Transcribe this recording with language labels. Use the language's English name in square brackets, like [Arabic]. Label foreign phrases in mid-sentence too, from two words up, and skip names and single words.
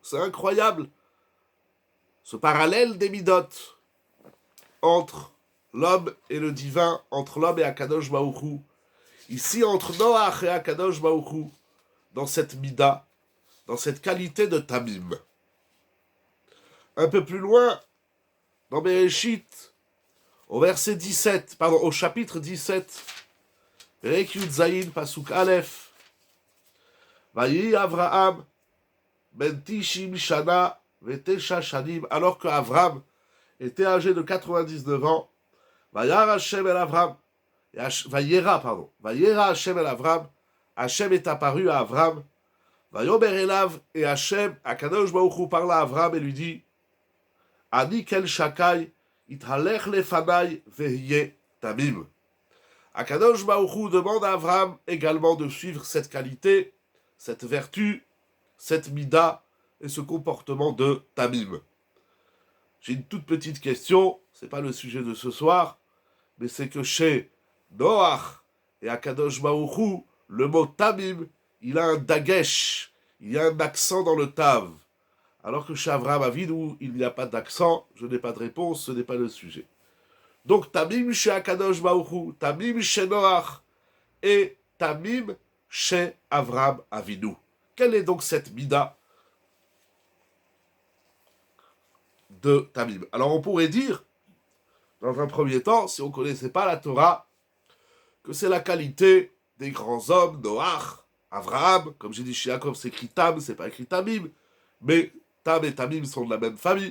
[French] C'est incroyable, ce parallèle des midot entre l'homme et le divin, entre l'homme et Akadosh Baruch Hu. Ici, entre Noach et Akadosh Baruch Hu, dans cette mida, dans cette qualité de Tamim. Un peu plus loin, dans Bereshit, au verset 17, pardon, au chapitre 17, [Hebrew] פרק יז פסוק א ויהי אברהם בן תשעים שנה ותשע שנים, [French] alors que Avram était âgé de 99 ans, [Hebrew] וירא השם אל אברם, וירא השם אל אברם, [French] Hashem est apparu à Avram, [Hebrew] ויאמר אליו, [French] et Hashem, Akadosh Baruch Hu parla à Avram et lui dit, [Hebrew] אני קל שקי התהלך לפני והיה תמים. [French] Akadosh Baruch Hu demande à Avram également de suivre cette qualité, cette vertu, cette mida et ce comportement de tamim. J'ai une toute petite question, c'est pas le sujet de ce soir, mais c'est que chez Noach et Akadosh Baruch Hu, le mot tamim, il a un dagesh, il y a un accent dans le tav. Alors que chez Avraham Avinu, il n'y a pas d'accent, je n'ai pas de réponse, ce n'est pas le sujet. Donc Tamim chez Akadosh Baruch Hu, Tamim chez Noach et Tamim chez Avraham Avinu. Quelle est donc cette mida de Tamim? Alors on pourrait dire, dans un premier temps, si on ne connaissait pas la Torah, que c'est la qualité des grands hommes, Noach, Avraham, comme j'ai dit chez Jacob, c'est écrit Tam, c'est pas écrit Tamim, mais Tam et Tamim sont de la même famille.